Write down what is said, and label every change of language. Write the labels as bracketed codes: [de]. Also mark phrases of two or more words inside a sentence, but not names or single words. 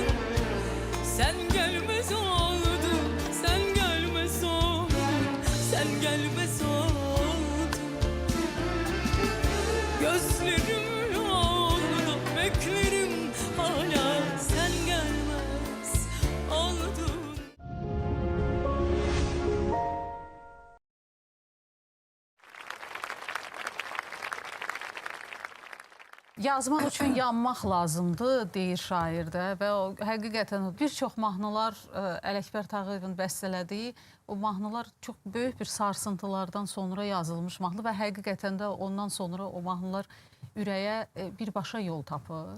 [tr] Sen gelmez oldun. Sen gelmez oldun. Sen gelmez oldun. Gözlerim yolda beklerim hala sen gelmez oldun. [az] Yazmaq üçün yanmaq lazımdır, deyir şairdə və o həqiqətən bir çox mahnılar Ələkbər Tağıyevin bəstələdiyi o mahnılar çox böyük bir sarsıntılardan sonra yazılmış mahnı və həqiqətən də ondan sonra o mahnılar ürəyə birbaşa yol tapır.